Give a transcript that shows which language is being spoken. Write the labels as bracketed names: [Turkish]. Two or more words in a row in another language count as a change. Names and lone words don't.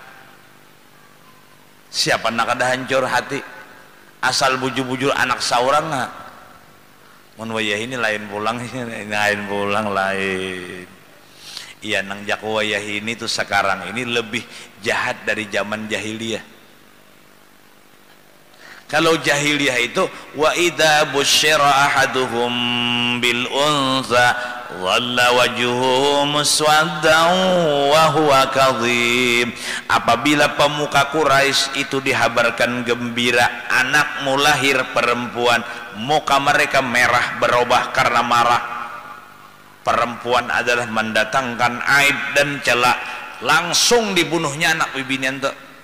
[Banjar] Siapa nak kada hancur hati asal bujur-bujur anak saurang nggak? Mun wayah ini lain pulang lain. Iya nang jak wayah ini tuh sekarang ini lebih jahat dari zaman jahiliyah. [Indonesian] Kalau jahiliyah itu [Arabic] وإذا بشر أحدهم بالأنثى ظل وجهه مسودا وهو كظيم. [Indonesian] Apabila pemuka Quraisy itu dihabarkan gembira anakmu lahir perempuan, muka mereka merah berubah karena marah. [Banjar] Perempuan adalah mendatangkan aib dan celak, langsung dibunuhnya anak bibinian tuh.